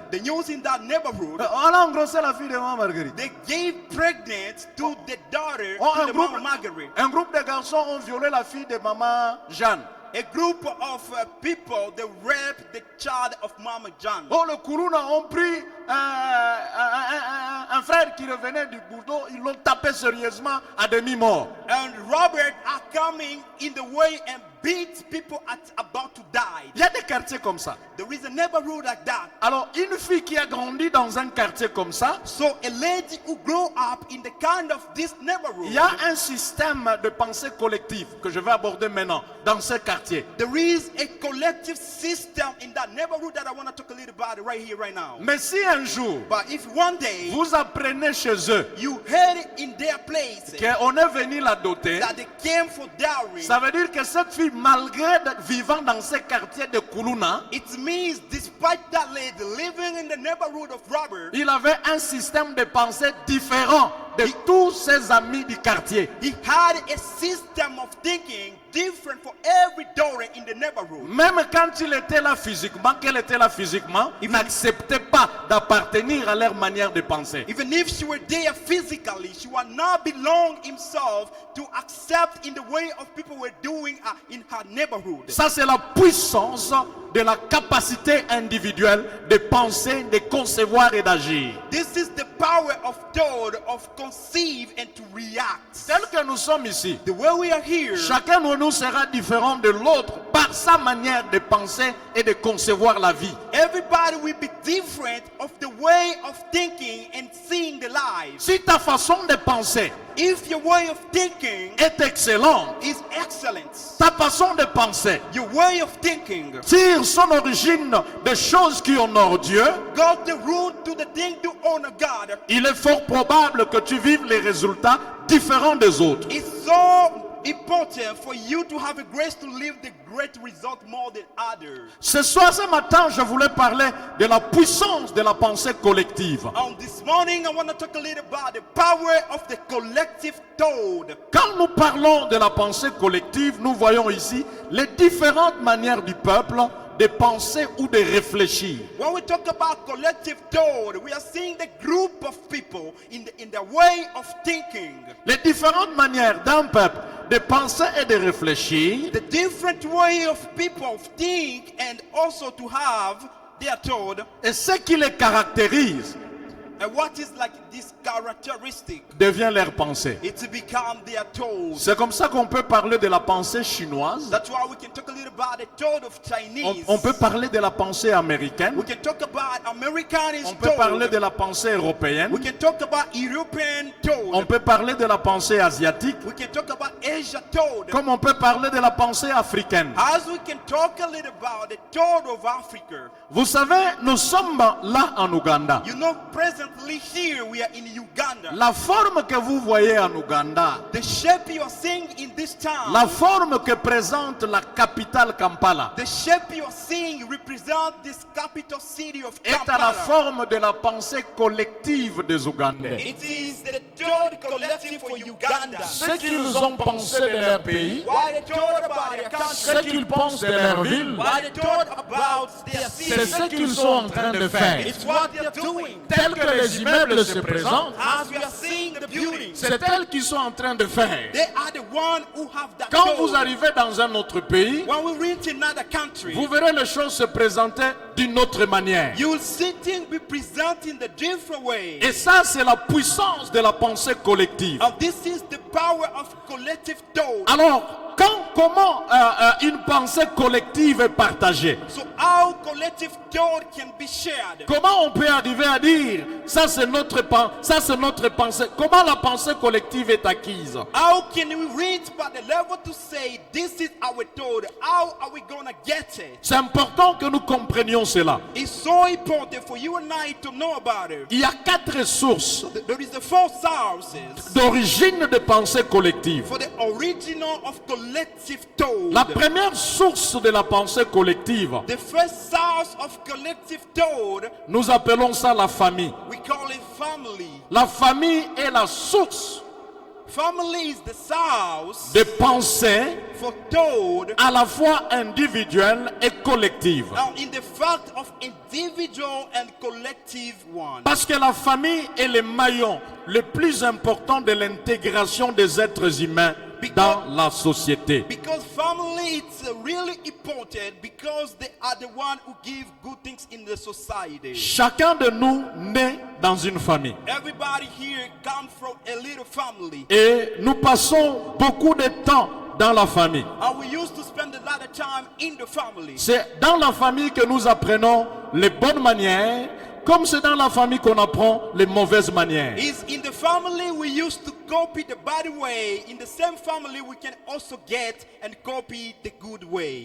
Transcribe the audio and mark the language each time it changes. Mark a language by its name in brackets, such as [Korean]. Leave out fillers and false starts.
[English] The news in that neighborhood, [French] on a engrossé la fille de maman Marguerite. [English] they gave pregnant to the daughter Oh, to the Mama Margaret. [French] un groupe de garçons ont violé la fille de maman Jeanne. [English] A group of people, they raped the child of Mama John. [French] Oh, le Kourouna ont pris un frère qui revenait du Bordeaux, ils l'ont tapé sérieusement à demi-mort. [English] And Robert are coming in the way and beat people at about to die. [French] Il y a des quartiers comme ça. [English] There is a neighborhood like that. [French] Alors, une fille qui a grandi dans un quartier comme ça, [English] So a lady who grew up in the kind of this neighborhood, [French] il y a un système de pensée collective que je vais aborder maintenant dans ce quartier. [English] there is a collective system in that neighborhood that I want to talk a little about it right here, right now. [French] Mais si un jour, [English] But if one day [French] vous apprenez chez eux [English] you heard it in their place [French] qu'on est venu la doter, [English] that they came for dowry, [French] ça veut dire que cette fille, malgré vivant dans ce quartier de Koulouna, [English] it means despite that lady living in the neighborhood of Robert, [French] il avait un système de pensée différent de tous ses amis du quartier. [English] He had a system of thinking different for every daughter in the neighborhood. [French] Même quand il était là physiquement, qu'elle était là physiquement, il n'acceptait pas d'appartenir à leur manière de penser. [English] Even if she were there physically, she would not belong himself to accept in the way of people were doing in her neighborhood. [French] Ça, c'est la puissance de la capacité individuelle de penser, de concevoir et d'agir. [English] This is the power of thought, of conceive and to react. [French] Tel que nous sommes ici, [English] The way we are here, [French] chacun de nous sera différent de l'autre par sa manière de penser et de concevoir la vie. [English] everybody will be different of the way of thinking and seeing the life. [French] Si ta façon de penser [English] If your way of thinking [French] est excellente, [English] is excellent, [French] ta façon de penser [English] your way of thinking [French] tire son origine des choses qui honorent Dieu, [English] got the root to the thing to honor God, [French] il est fort probable que tu vives les résultats différents des autres. [English] it's so important for you to have a grace to live the great result more than others. [French] Ce soir, ce matin, je voulais parler de la puissance de la pensée collective. [English] This morning, I want to talk a little about the power of the collective thought. [French] Quand nous parlons de la pensée collective, nous voyons ici les différentes manières du peuple de penser ou de réfléchir. [English] When we talk about collective thought, we are seeing the group of people in the way of thinking. [French] Les différentes manières d'un peuple de penser et de réfléchir [English] The different way of people think and also to have their thought. [French] et ce qui les caractérise [English] And what is like this characteristic? [French] devient leur pensée. [English] It's become their thought. [French] C'est comme ça qu'on peut parler de la pensée chinoise. [English] That's why we can talk a little about the thought of Chinese. [French] On peut parler de la pensée américaine. [English] We can talk about American [French] On peut parler [English] thought. [French] de la pensée européenne. [English] We can talk about European [French] On [English] thought. [French] peut parler de la pensée asiatique. [English] We can talk about Asia thought. [French] Comme on peut parler de la pensée africaine. [English] As we can talk a little about the thought of Africa. [French] Vous savez, nous sommes là en Ouganda. [English] You know, presently here we are in Uganda. [French] La forme que vous voyez en Ouganda, [English] The shape you are seeing in this town, [French] la forme que présente la capitale Kampala, [English] the shape you are seeing represent this capital city of [French] est à la [English] Kampala. [French] forme de la pensée collective des Ougandais. [English] It is the thought collective for Uganda. [French] Ce qu'ils ont pensé de leur pays, [English] Why they thought about their [French] ce [English] country, [French] qu'ils pensent de leur ville, [English] why they thought about their [French] c'est [English] city. [French] ce qu'ils sont en train de faire. [English] It's what they're doing. [French] Tel que les immeubles se présentent, [English] As we are seeing the buildings, [French] c'est tel qu'ils sont en train de faire. [English] they are the one who have that [French] Quand vous [English] thought. [French] arrivez dans un autre pays, [English] When we reach another country, [French] vous verrez les choses se présenter d'une autre manière. [English] you will see things be presented in a different way. [French] Et ça, c'est la puissance de la pensée collective. [English] And this is the power of collective thought. [French] Alors, comment une pensée collective est partagée? [English] So how collective thought can be shared? [French] Comment on peut arriver à dire ça c'est notre pensée? Comment la pensée collective est acquise? [English] How can we reach by the level to say this is our thought? How are we gonna get it? [French] C'est important que nous comprenions cela. [English] It's so important for you and I to know about it. [French] Il y a 4 sources [English] There is the 4 sources [French] d'origine de pensée collective. [English] for the original of collective thought. [French] La première source de la pensée collective, [English] The first source of collective thought, [French] nous appelons ça la famille. [English] we call it family. [French] La famille est la source [English] Family is the source [French] de pensée [English] for thought. [French] à la fois individuelle et collective. [English] Now, in the fact of individual and collective one. [French] Parce que la famille est le maillon le plus important de l'intégration des êtres humains dans la société. [English] Because family it's really important because they are the one who give good things in the society. [French] Chacun de nous naît dans une famille. [English] Everybody here comes from a little family. [French] Et nous passons beaucoup de temps dans la famille. [English] And we used to spend a lot of time in the family. [French] C'est dans la famille que nous apprenons les bonnes manières, comme c'est dans la famille qu'on apprend les mauvaises manières. [English] It's in the family we used to copy the bad way. In the same family we can also get and copy the good way.